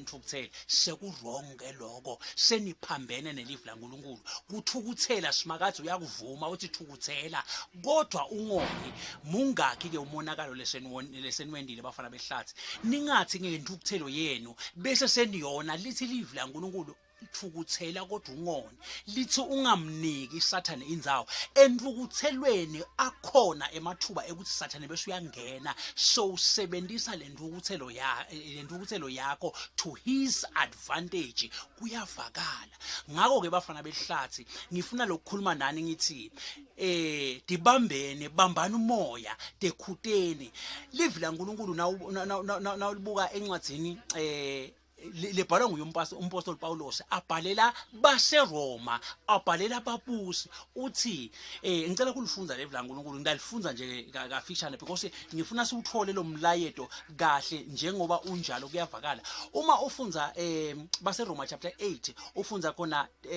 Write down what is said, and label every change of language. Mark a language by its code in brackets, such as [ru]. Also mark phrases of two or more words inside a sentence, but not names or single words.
[ss] nithukuthele sekurong ke lokho seniphambene nelive la uNkulunkulu kuthukuthela simakade uyakuvuma uthi thukuthela kodwa ungoni mungakhi ke umonakalo leseniwendile bafana behlathi ningathi ngentukuthelo yenu bese seniyona lithi live la uNkulunkulu thukuthela kodwa ungoni lithi ungamniki Sathane indzawo entukuthelweni akhona emathuba ekuthi Sathane bese uyangena so usebenzisa lentukuthelo yakho [en] to his advantage [ss] kuyavakala ngakho ke bafana behlathi ngifuna lokukhuluma nani ngithi dibambene bambana umoya dekhuteni live la uNkulunkulu na ulibuka encwadzini lebhalwa nguye umpostoli Paulos abhalela baseRoma abhalela ababusi uthi ngicela kulifunda live la uNkulunkulu ngidalifunza nje kafishane because ngifuna siuthole lo mlayeto kahle njengoba unjalo kuyavakala uma ufunza baseRoma chapter 8 ufunza khona